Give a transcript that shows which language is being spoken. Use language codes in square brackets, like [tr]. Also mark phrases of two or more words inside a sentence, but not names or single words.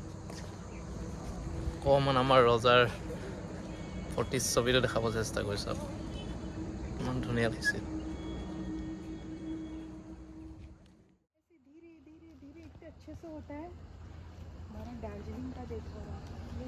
[as] অকণমান আমাৰ ৰজাৰ প্ৰতিচ্ছবিটো দেখাব চেষ্টা কৰিছোঁ। ইমান ধুনীয়া লাগিছে। [hi] धीरे धीरे धीरे इतने अच्छे से होता है। हमारा दार्जिलिंग का देखो आप।